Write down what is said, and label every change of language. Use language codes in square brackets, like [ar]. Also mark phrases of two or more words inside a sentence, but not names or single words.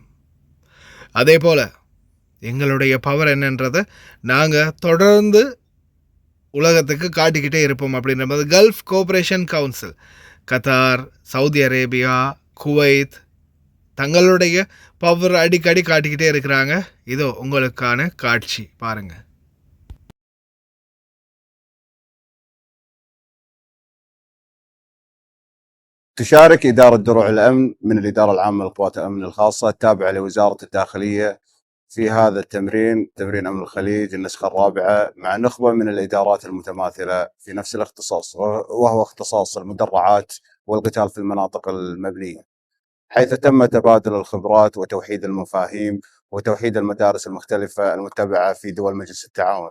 [ta] அதே போல் எங்களுடைய பவர் என்னன்றதை நாங்கள் தொடர்ந்து உலகத்துக்கு காட்டிக்கிட்டே இருப்போம் அப்படின்ற மாதிரி கல்ஃப் கோஆப்ரேஷன் கவுன்சில், கத்தார், சவுதி அரேபியா, குவைத் தங்களுடைய பவர் அடிக்கடி காட்டிக்கிட்டே இருக்கிறாங்க. இதோ உங்களுக்கான காட்சி பாருங்கள். [ar] تشارك إدارة دروع الأمن من الإدارة العامة للقوات الأمن الخاصة التابعة لوزارة الداخلية في هذا التمرين، تمرين أمن الخليج النسخة الرابعة، مع نخبة من الإدارات المتماثلة في نفس الاختصاص، وهو اختصاص المدرعات والقتال في المناطق المبنية، حيث تم تبادل الخبرات وتوحيد المفاهيم وتوحيد المدارس المختلفة المتبعة في دول مجلس التعاون.